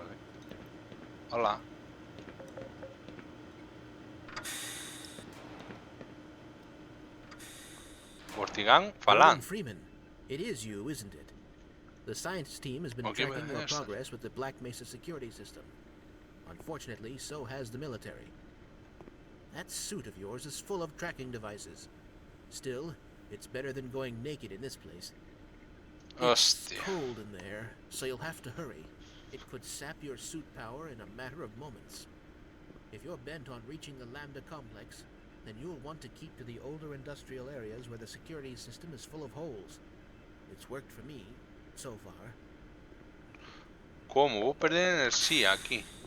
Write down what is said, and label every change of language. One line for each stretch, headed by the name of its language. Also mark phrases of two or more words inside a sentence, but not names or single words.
Galician: Hola. Ortigán falan.
English: Freeman, it is you, isn't it? The science team has been Okay, tracking your
Galician: esta.
English: progress with the Black Mesa security system. Unfortunately, so has the military. That suit of yours is full of tracking devices. Still, it's better than going naked in this place. It's
Galician: Hostia.
English: cold in there, so you'll have to hurry. It could sap your suit power in a matter of moments. If you're bent on reaching the Lambda complex, then you'll want to keep to the older industrial areas where the security system is full of holes. It's worked for me, so far.
Galician: Como? Vou perder enerxía aquí.